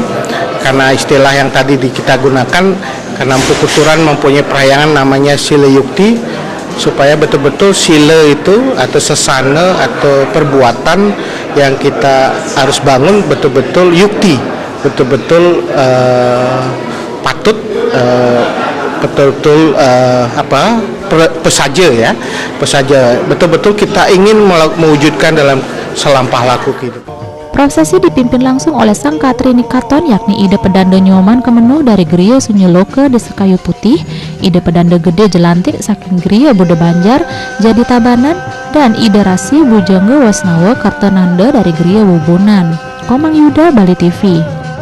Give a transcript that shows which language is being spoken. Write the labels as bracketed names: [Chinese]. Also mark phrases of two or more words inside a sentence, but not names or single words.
[Indonesian] Karena istilah yang tadi kita gunakan, karena Empu Kuturan mempunyai perahyangan namanya Sila Yukti, supaya betul-betul sila itu atau sesana atau perbuatan yang kita harus bangun betul-betul yukti, betul-betul patut, betul-betul pesaja ya, pesaja betul-betul kita ingin mewujudkan dalam selampah laku kehidupan. Prosesi dipimpin langsung oleh Sang Katri Nikaton, yakni Ide Pedanda Nyoman Kemenuh dari Griya Sunyeloke Desa Kayu Putih, Ide Pedanda Gede Jelantik saking Griya Bude Banjar Jadi Tabanan, dan Ide Rasi Bujangga Wasnawa Kartananda dari Griya Wubunan. Komang Yuda, Bali TV.